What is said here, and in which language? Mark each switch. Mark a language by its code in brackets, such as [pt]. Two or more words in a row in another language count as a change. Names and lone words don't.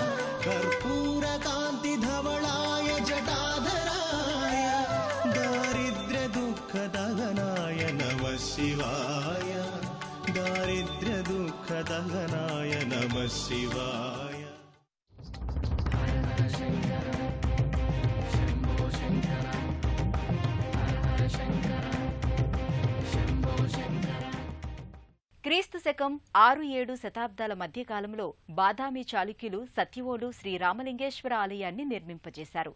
[sa] कर्पूरकान्तिधवलाय जटाधराय दारिद्र्यदुःखदहनाय नमः शिवाय दारिद्र्यदुःखदहनाय नमः शिवाय. [te] క్రీస్తు శకం 6-7 శతాబ్దాల మధ్యకాలంలో బాదామి చాళుక్యులు సత్యవోలు శ్రీరామలింగేశ్వర ఆలయాన్ని నిర్మింపజేశారు.